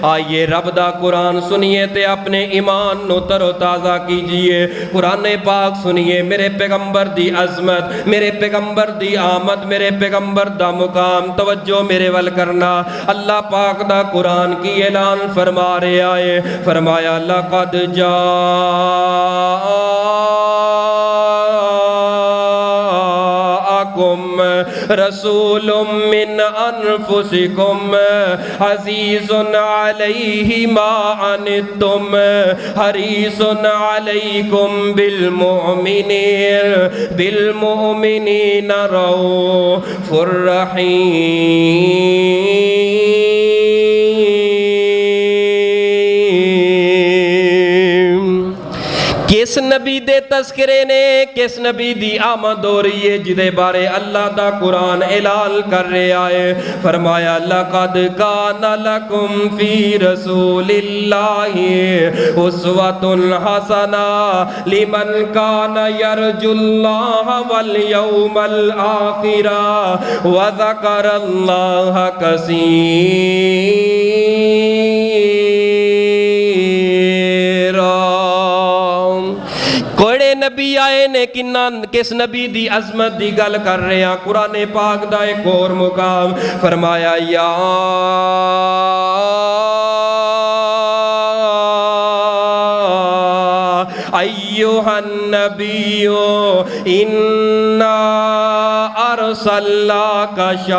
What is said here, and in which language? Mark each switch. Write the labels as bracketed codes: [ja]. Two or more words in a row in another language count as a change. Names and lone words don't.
[pa] آئیے رب دا قرآن سنیے تے اپنے ایمان نوں تروتازہ کیجیے. قرآن پاک سنیے، میرے پیغمبر دی عظمت، میرے پیغمبر دی آمد، میرے پیغمبر دا مقام. توجہ میرے ول کرنا، اللہ پاک دا قرآن کی اعلان فرما رہا ہے. [ar] فرمایا لقد رسول من أنفسكم عزيز عليه ما عنتم حريص عليكم بالمؤمنين رؤوف رحيم. [pa] کس نبی دے تذکرے نے، کس نبی دی آمد ہو رہی ہے جہدے بارے اللہ دا قرآن اعلان کر رہا ہے. [ar] فرمایا لقد كان لكم في رسول الله أسوة حسنة لمن كان يرجو الله واليوم الآخر وذكر الله كثيرا. [pa] کیڑے نبی آئے نے کنہاں، کس نبی دی عظمت دی گل کر رہے ہیں. قرآن پاک دا ایک اور مقام فرمایا یا [ar] أيها النبي إنا أرسلناك